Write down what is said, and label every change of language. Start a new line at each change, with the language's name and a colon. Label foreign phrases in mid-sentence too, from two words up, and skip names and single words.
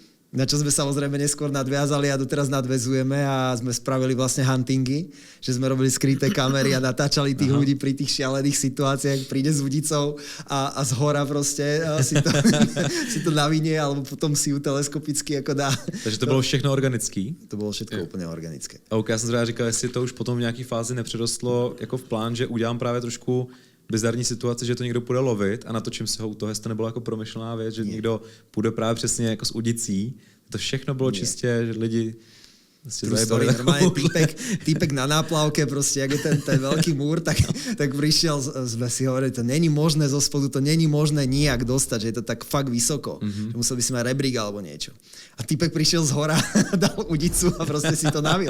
Slovak: Na čo sme samozrejme neskôr nadviazali a doteraz nadväzujeme a sme spravili vlastne huntingy, že sme robili skryté kamery a natáčali tých ľudí pri tých šialených situáciách, príde s udicou a z hora proste si to navinie alebo potom si ju teleskopicky ako dá.
Czech: Takže to bylo všechno organický? To bylo všetko úplně organické. OK, já jsem zrovna říkal, jestli to už potom v nějaký fázi nepředostlo jako v plán, že udělám právě trošku bizarní situace, že to někdo půjde lovit a natočím si ho u toho, jestli to nebylo jako promyšlená věc, že někdo půjde právě přesně jako s udicí. To všechno bylo čistě, že lidi zajebali.
Slovak: Normálne týpek na náplavke, proste, jak je ten veľký múr, tak prišiel, sme si hovorili,
Czech: to není možné
Slovak: zo spodu,
Czech: to není možné
Slovak: nijak dostať, že je to tak fakt vysoko, že musel by si mať rebrík alebo niečo. A týpek prišiel z hora, dal udicu a proste si to navil.